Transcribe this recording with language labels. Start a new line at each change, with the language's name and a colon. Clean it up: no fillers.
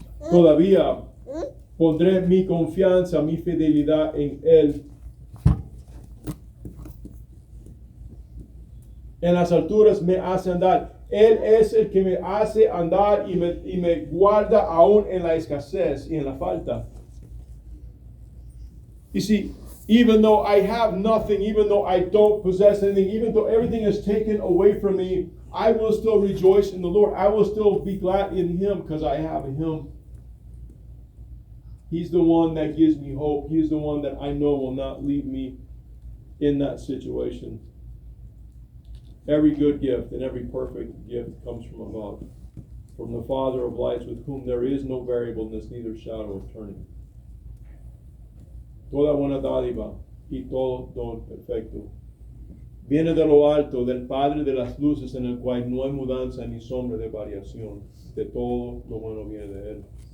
Spanish: Todavía pondré mi confianza, mi fidelidad en Él. En las alturas me hace andar. Él es el que me hace andar y me guarda aún en la escasez y en la falta.
English: You see, even though I have nothing, even though I don't possess anything, even though everything is taken away from me, I will still rejoice in the Lord. I will still be glad in Him because I have Him. He's the one that gives me hope. He's the one that I know will not leave me in that situation. Every good gift and every perfect gift comes from above, from the Father of lights, with whom there is no variableness, neither shadow of turning.
Spanish: Toda buena dádiva y todo don perfecto viene de lo alto, del Padre de las luces, en el cual no hay mudanza ni sombra de variación. De todo lo bueno viene de Él.